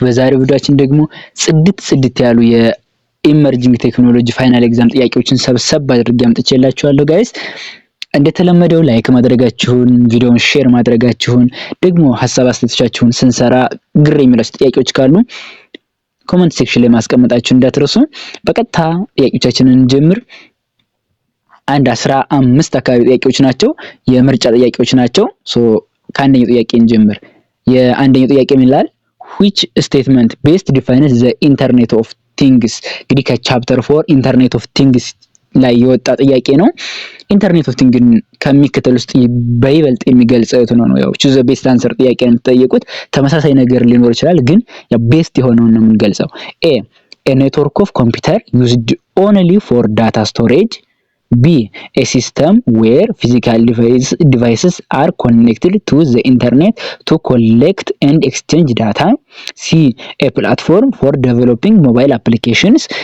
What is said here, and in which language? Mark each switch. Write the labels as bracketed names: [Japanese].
[Amharic] በዛሬው ቪዲዮአችን ደግሞ ጽድት ያሉ የኢመርጂንግ ቴክኖሎጂ ፋይናል ኤግዛም ጥያቄዎችን ሰብሰብ አድርጌ አምጥቼላችኋለሁ ጋይስ። እንደተለመደው ላይክ ማድረጋችሁን፣ ቪዲዮውን ሼር ማድረጋችሁን፣ ደግሞ ሐሳብ አስተያየቶቻችሁን ስንሰራ ግር የሚላችሁ ጥያቄዎች ካሉ ኮሜንት ሴክሽን ላይ ማስቀመጣችሁን እንዳትረሱ። በቀጥታ ጥያቄዎቻችንን እንጀምር። 15 አካባቢ ጥያቄዎች ናቸው፣ የምርጫ ጥያቄዎች ናቸው። ከአንደኛው ጥያቄ እንጀምር። የአንደኛው ጥያቄ ምን ይላል? [English] which statement best defines the internet of things? [Amharic] እንግዲህ ከቻፕተር 4 ኢንተርኔት ኦፍ ቲንግስ ላይ የወጣ ጥያቄ ነው። ኢንተርኔት ኦፍ ቲንግን ከሚከተል ውስጥ በይበልጥ የሚገልጸው የቱ ነው? ያው [English] choose the best answer [Amharic] ጥያቄ ነው የምትጠየቁት። ተመሳሳይ ነገር ሊኖር ይችላል፣ ግን ያው ቤስት የሆነውን ነው የምንገልጸው። [English] a network of computer used only for data storage. B. A system where physical devices are connected to the internet to collect and exchange data. C. A platform for developing mobile applications.